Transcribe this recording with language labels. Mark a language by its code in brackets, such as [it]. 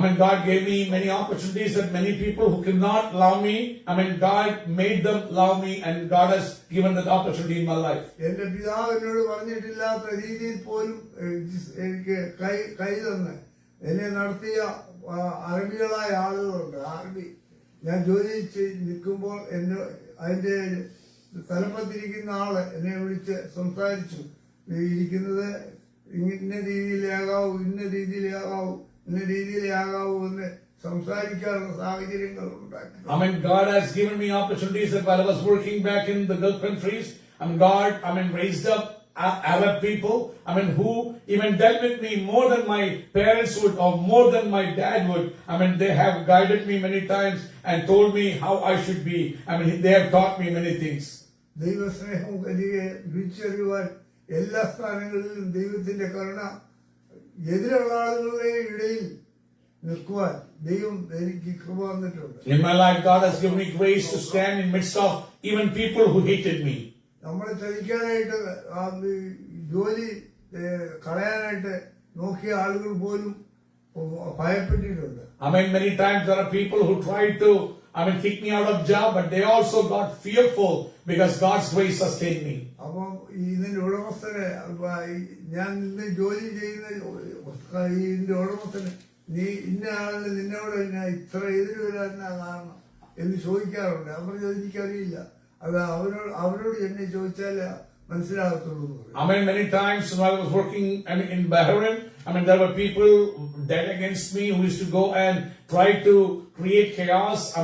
[en] God gave me many opportunities that many people who could not love me, God made them love me, and God has given that opportunity in my life. [ml] എന്റെ പിതാവ് എന്നോട് പറഞ്ഞിട്ടില്ലാത്ത രീതിയിൽ പോലും എനിക്ക് കൈ തന്ന് എന്നെ നടത്തിയ അറബികളായ ആളുകളുണ്ട്. അറബി ഞാൻ ജോലി നിൽക്കുമ്പോൾ എന്നെ അതിന്റെ തലപ്പത്തിരിക്കുന്ന ആള് എന്നെ വിളിച്ച് സംസാരിച്ചു. ഇരിക്കുന്നത് ഇന്ന രീതിയിലാകാവൂ, ഇന്ന രീതിയിലാകാവൂ, ഇന്ന രീതിയിലാകാവൂ എന്ന് സംസാരിക്കാനുള്ള സാഹചര്യങ്ങൾ ഉണ്ടാക്കി. [en] God has given me opportunities that while I was working back in the Gulf countries, God raised up Arab people, who even dealt with me more than my parents would or more than my dad would. They have guided me many times and told me how I should be. They have taught me many things. [ml] ദൈവസ്നേഹം വലിയ രുചിച്ചറിയുവാൻ എല്ലാ സ്ഥാനങ്ങളിലും ദൈവത്തിന്റെ കരുണ എതിരുള്ള ആളുകളുടെ ഇടയിൽ നിൽക്കുവാൻ ദൈവം എനിക്ക് കൃപ തന്നിട്ടുണ്ട്. [en] In my life, God has given me grace to stand in midst of even people who hated me. [ml] നമ്മളെ ചതിക്കാനായിട്ട് ജോലി കളയാനായിട്ട് നോക്കിയ ആളുകൾ പോലും ഭയപ്പെട്ടിട്ടുണ്ട്. [en] Many times there are people who tried to kick me out of job, but they also got fearful because God's grace sustained me. [ml] അപ്പം ഇതിന്റെ ഉടമസ്ഥന് ഞാൻ ഇന്ന് ജോലി ചെയ്യുന്ന ഇതിന്റെ ഉടമസ്ഥന് നീ ഇന്ന ആളിന് നിന്നോട് തന്നെ ഇത്ര എതിര് വരാൻ കാരണം എന്ന് ചോദിക്കാറുണ്ട്. അവർ എനിക്കറിയില്ല, അത് അവരോട് എന്നെ ചോദിച്ചാൽ മനസ്സിലാകത്തുള്ളൂ. [en] Many times when I was working in Bahrain, there were people dead against me who used to go and try to create chaos.